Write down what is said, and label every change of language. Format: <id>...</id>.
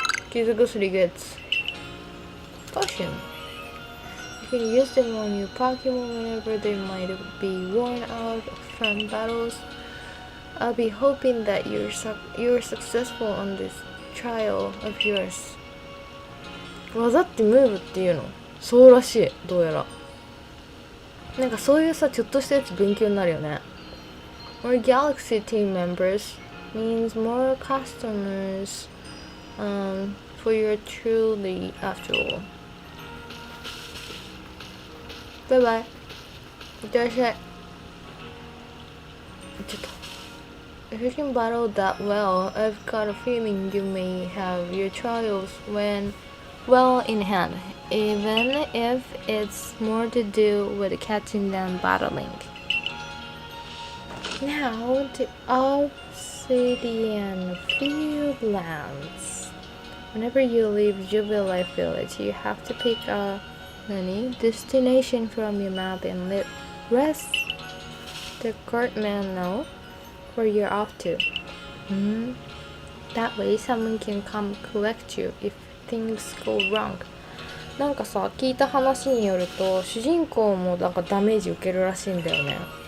<en>傷薬 gets potion. You can use them on your Pokemon whenever they might be worn out from battles. I'll be hoping that you're successful on this trial of yours.</en> <ja>技ってムーブっていうの？そうらしい。どうやら。なんかそういうさ、ちょっとしたやつ勉強になるよね。</ja> <en>More Galaxy team members means more customers for your truly after all. Bye bye.</en> <ja>いってらっしゃい。ちょっと。</ja> <en>If you can battle that well, I've got a feeling you may have your trials well in hand, even if it's more to do with catching than battling. Now to Obsidian Fieldlands. Whenever you leave Jubilee Village, you have to pick a destination from your map and let the courtman know where you're off to. That way someone can come collect you if things go wrong.</en> <ja>なんかさ、聞いた話によると主人公もなんかダメージ受けるらしいんだよね。</ja>